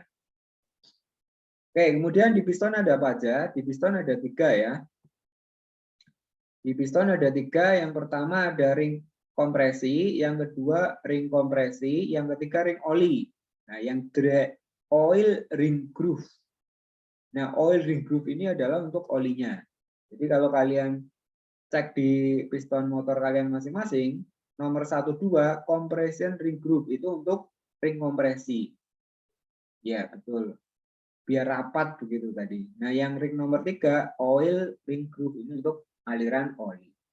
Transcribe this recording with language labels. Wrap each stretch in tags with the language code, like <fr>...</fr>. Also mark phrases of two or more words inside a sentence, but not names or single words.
<id>Oke, kemudian di piston ada apa aja? Di piston ada 3 ya. Di piston ada 3. Yang pertama ada ring kompresi, yang kedua ring kompresi, yang ketiga ring oli. Nah, yang</id> <en>oil ring groove.</en> <id>Nah,</id> <en>oil ring groove</en> <id>ini adalah untuk olinya. Jadi kalau kalian cek di piston motor kalian masing-masing, nomor 1, 2,</id> <en>compression ring groove</en> <id>itu untuk ring kompresi. Ya, betul. Biar rapat begitu tadi. Nah, yang ring nomor 3,</id> <en>oil ring groove</en> <id>ini untuk aliran oli.</id>